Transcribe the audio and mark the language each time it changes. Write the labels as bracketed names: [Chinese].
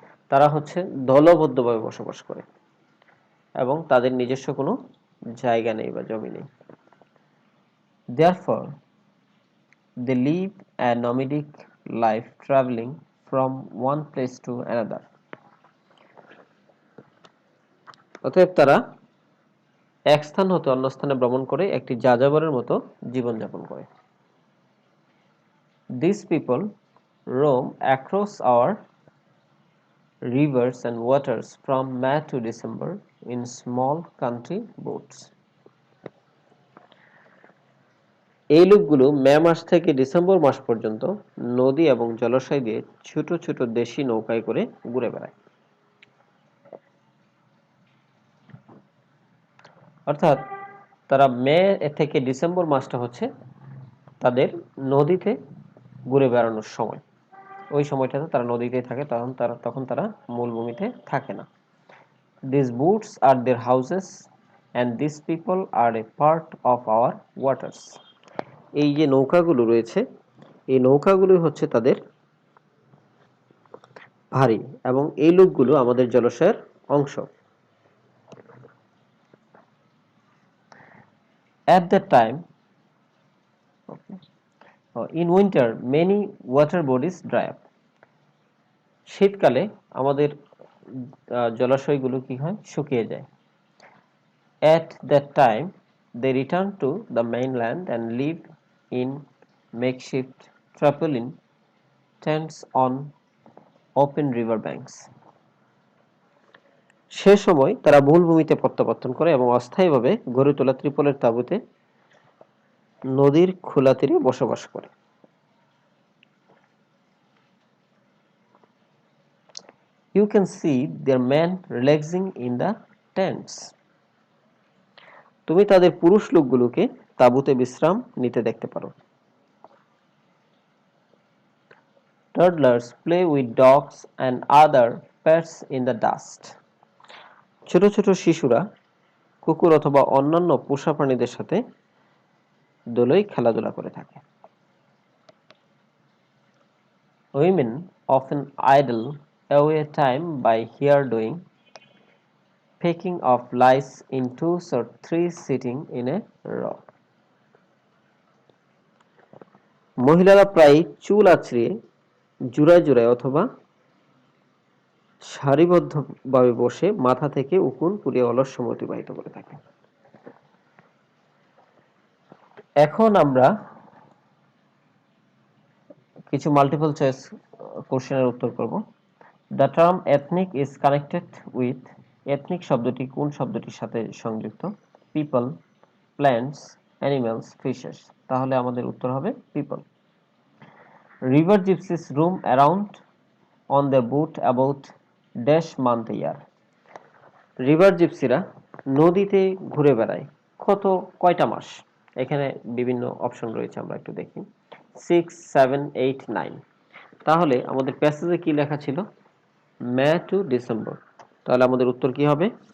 [Bangla] তারা দলবদ্ধভাবে বসবাস করে এবং তাদের নিজস্ব কোনো জায়গা নেই বা জমি নেই। [English] Therefore, they live a nomadic life, traveling from one place to another. [Bangla] অতএব তারা এক স্থান হতে অন্য স্থানে ভ্রমণ করে একটি যাযাবরের মতো জীবনযাপন করে। [English] These people roam across our rivers and waters from May to December in small country boats. [Bangla] এই লোকগুলো মে মাস থেকে ডিসেম্বর মাস পর্যন্ত নদী এবং জলাশয় দিয়ে ছোট ছোট দেশি নৌকায় করে ঘুরে বেড়ায়। অর্থাৎ তারা মে থেকে ডিসেম্বর মাসটা হচ্ছে তাদের নদীতে ঘুরে বেড়ানোর সময়। ওই সময়টাতে তারা নদীতেই থাকে, তখন তারা মূলভূমিতে থাকে না। [English] These boats are their houses and these people are a part of our waters. [Bangla] এই যে নৌকাগুলো রয়েছে, এই নৌকাগুলোই হচ্ছে তাদের ভারী এবং এই লোকগুলো আমাদের জলাশয়ের অংশ। [English] At that time, in winter, many water bodies dry up. [Bangla] শীতকালে আমাদের জলাশয়গুলো কি হয়? শুকিয়ে যায়। [English] At that time, they return to the mainland and live in makeshift tarpaulin tents on open river banks. [Bangla] সে সময় তারা মূলভূমিতে প্রত্যাবর্তন করে এবং অস্থায়ীভাবে গড়ে তোলা ত্রিপলের তাঁবুতে নদীর খোলা তীরে বসবাস করে। [English] You can see their men relaxing in the tents. [Bangla] তুমি তাদের পুরুষ লোকগুলোকে তাঁবুতে বিশ্রাম নিতে দেখতে পারো। [English] Toddlers play with dogs and other pets in the dust. [Bangla] ছোট ছোট শিশুরা কুকুর অথবা অন্যান্য পোষা প্রাণীদের সাথে দোলই খেলাধুলা করে থাকে। [English] Women often idle away time by here doing picking of lice in 2 or 3 sitting in a row. [Bangla] মহিলারা প্রায় চুল আঁচড়িয়ে জোড়ায় জোড়ায় অথবা সারিবদ্ধভাবে বসে মাথা থেকে উকুন পুড়িয়ে অলস সময় অতিবাহিত করে থাকে। এখন আমরা কিছু মাল্টিপল চয়েস কোশ্চেনের উত্তর করব। [English] The term ethnic is connected with ethnic [Bangla] শব্দটি কোন শব্দটির সাথে সংযুক্ত? [English] People, plants, animals, fishes. [Bangla] তাহলে আমাদের উত্তর হবে people. [English] River gypsies roam around on their boat about dash month a year. [Bangla] River জিপসিরা নদীতে ঘুরে বেড়ায় কয়টা মাস? এখানে বিভিন্ন অপশন রয়েছে, আমরা একটু দেখি। 6, 7, 8, 9। তাহলে আমাদের প্যাসেজে কি লেখা ছিল? মে টু ডিসেম্বর। তাহলে আমাদের উত্তর কি হবে?